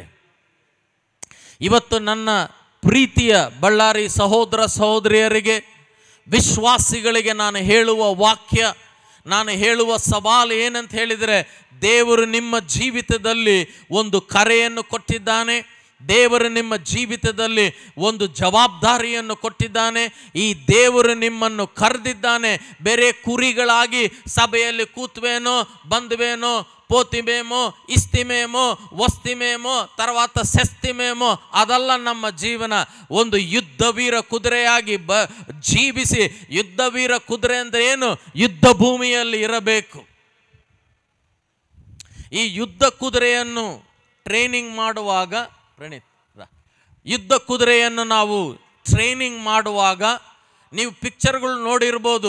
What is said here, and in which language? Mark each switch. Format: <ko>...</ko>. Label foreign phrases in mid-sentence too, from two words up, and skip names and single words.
<kn>ಇವತ್ತು ನನ್ನ ಪ್ರೀತಿಯ ಬಳ್ಳಾರಿ ಸಹೋದರ ಸಹೋದರಿಯರಿಗೆ, ವಿಶ್ವಾಸಿಗಳಿಗೆ ನಾನು ಹೇಳುವ ವಾಕ್ಯ, ನಾನು ಹೇಳುವ ಸವಾಲು ಏನಂತ ಹೇಳಿದರೆ, ದೇವರು ನಿಮ್ಮ ಜೀವಿತದಲ್ಲಿ ಒಂದು ಕರೆಯನ್ನು ಕೊಟ್ಟಿದ್ದಾನೆ. ದೇವರು ನಿಮ್ಮ ಜೀವಿತದಲ್ಲಿ ಒಂದು ಜವಾಬ್ದಾರಿಯನ್ನು ಕೊಟ್ಟಿದ್ದಾನೆ. ಈ ದೇವರು ನಿಮ್ಮನ್ನು ಕರೆದಿದ್ದಾನೆ. ಬೇರೆ ಕುರಿಗಳಾಗಿ ಸಭೆಯಲ್ಲಿ ಕೂತ್ವೇನೋ, ಬಂದ್ವೇನೋ,</kn> <te>పోతిమేమో, ఇస్తిమేమో, వస్ತಿಮೇಮೋ, తర్వాత ಸೆಸ್ತಿಮೇಮೋ,</te> <kn>ಅದಲ್ಲ ನಮ್ಮ ಜೀವನ. ಒಂದು ಯುದ್ಧವೀರ ಕುದುರೆಯಾಗಿ ಜೀವಿಸಿ, ಯುದ್ಧವೀರ ಕುದುರೆ ಅಂದರೆ ಏನು? ಯುದ್ಧ ಭೂಮಿಯಲ್ಲಿ ಇರಬೇಕು. ಈ ಯುದ್ಧ ಕುದುರೆಯನ್ನು ಟ್ರೈನಿಂಗ್ ಮಾಡುವಾಗ, ಯುದ್ಧ ಕುದುರೆಯನ್ನು ನಾವು ಟ್ರೈನಿಂಗ್ ಮಾಡುವಾಗ ನೀವು ಪಿಕ್ಚರ್ಗಳು ನೋಡಿರ್ಬೋದು.</kn>